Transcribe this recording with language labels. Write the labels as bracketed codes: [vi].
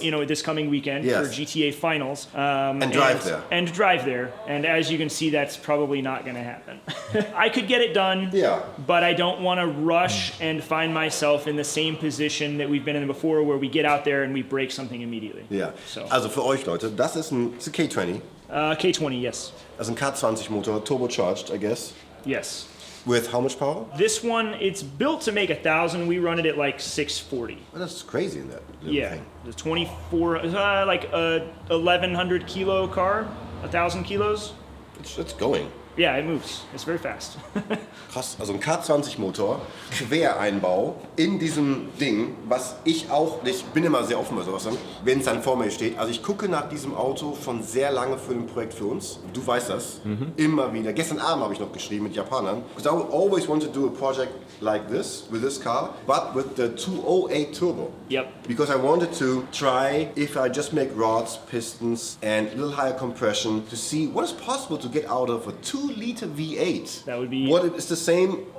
[en] So, this coming weekend Yes. for GTA Finals. And drive there. And drive there. And as you can see, that's probably not going to happen. I could get it done. Yeah. But I don't want to rush and find myself in the same position that we've been in before, where we get out there and we break something immediately. [de] Ja. [en] So. [de] Also für euch Leute, das ist ein K20. [en] K20, yes. [de] Das ist ein K20 Motor, [en] turbocharged, I guess. Yes. With how much power? This one, it's built to make 1,000. We run it at 640. Well, that's crazy in that little Yeah, thing. the 24, like a 1,100 kilo car, 1,000 kilos. It's going. Yeah, it moves. It's very fast. [de] Krass, also ein K20 Motor, Quereinbau in diesem Ding, was ich bin immer sehr offen bei sowas, wenn es dann vor mir steht. Also ich gucke nach diesem Auto schon sehr lange für ein Projekt für uns. Du weißt das, immer wieder. Gestern Abend habe ich noch geschrieben mit Japanern. [en] Because I always want to do a project like this, with this car, but with the 208 turbo. Yep. Because I wanted to try if I just make rods, pistons, and a little higher compression to see what is possible to get out of a 2-liter V8. That would be- What is the same